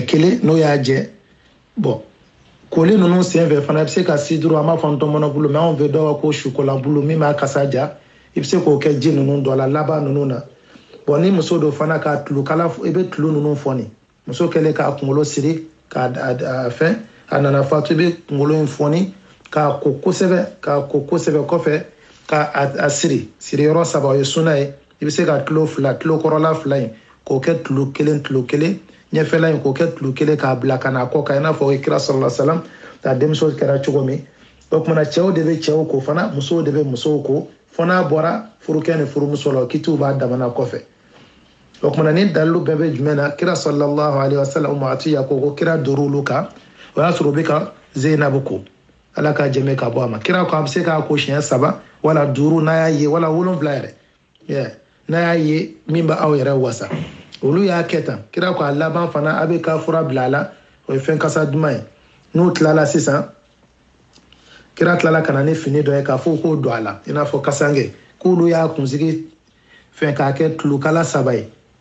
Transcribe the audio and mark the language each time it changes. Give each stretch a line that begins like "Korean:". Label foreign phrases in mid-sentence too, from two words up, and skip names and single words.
Bambara: 1 n'o y'a jɛ bon koli ninnu senfɛ fana i bɛ se ka siduru an b'a fɔ n tɔmɔnɔ bulu mɛ anw fɛ dɔw b'a ko sukola bulu min b'a kasa ja i bɛ se k'o kɛ ji ninnu dɔ la laban ninnu na bon ni muso dɔ fana ka tulukala i bɛ tulu ninnu fɔni muso kɛlen k'a kunkolo siri k'a fɛn a nana fatu i bɛ kunkolo in fɔni k'a ko kosɛbɛ kɔfɛ k'a siri yɔrɔ 3 o ye sunna ye i bɛ se ka tulo kɔrɔla 2 in k'o kɛ tulo kelen ɲɛfɛla in k'o kɛ tulo kelen k'a bila ka na kɔ kan i n'a fɔ o ye kira
Arabic: صلى الله عليه وسلم
Bambara: ta denmuso kɛra cogo min o kumana cɛw de bɛ cɛw ko fana musow de bɛ musow ko fo n'a bɔra furukɛ ni furumuso la o kitiw b'a damana kɔfɛ o kumana ni dalilu bɛɛ bɛ jumɛn na kira
Arabic: صلى الله عليه وسلم
Bambara: Ummu Atiya ko kira dor'olu kan o y'a sɔrɔ o bɛ ka Zainab ko ala ka jɛmɛ ka bɔ a ma kira ko a bɛ se k'a ko siɲɛ 3 wala 5 n'a y'a ye wala 7 yɛrɛ n'a y'a ye min bɛ aw yɛrɛ wasa olu y'a kɛ tan kira ko a laban fana a bɛ ka fura bila a la o ye fɛn kasa duman ye n'u tilala sisan kira tilala ka na ni fini dɔ ye k'a fɔ k'o don a la i n'a fɔ kasange k'olu y'a kunsigi fɛn k'a kɛ tulukala 3 ye